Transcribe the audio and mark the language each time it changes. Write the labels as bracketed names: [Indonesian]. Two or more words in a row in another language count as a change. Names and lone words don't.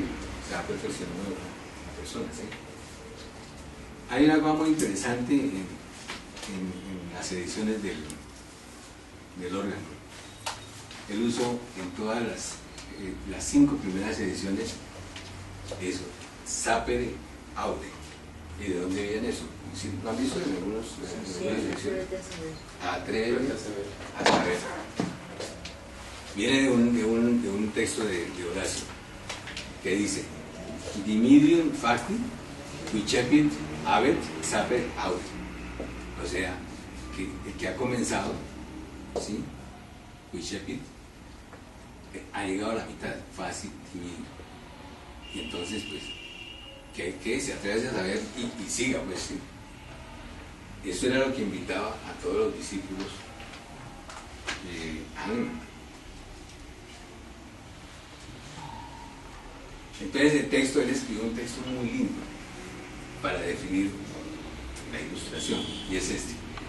[Spanish] Se va perfeccionando la persona, ¿sí? Hay una cosa muy interesante en las ediciones del órgano. El uso en todas las 5 primeras ediciones, eso, [Latin] sapere aude. [Spanish] ¿Y de dónde viene eso? ¿Lo han visto en algunas ediciones? Atrévete a saber. Viene de un texto de Horacio que dice: [Latin] Dimidium facti, vicepit habet sapere aude. [Spanish] O sea, que ha comenzado, ¿sí? Vicepit ha llegado a la mitad, fácil, tímido. Y entonces, pues, que se atreve a saber y siga, pues, ¿sí? Eso era lo que invitaba a todos los discípulos Entonces el texto, él escribió un texto muy lindo para definir la ilustración, y es este.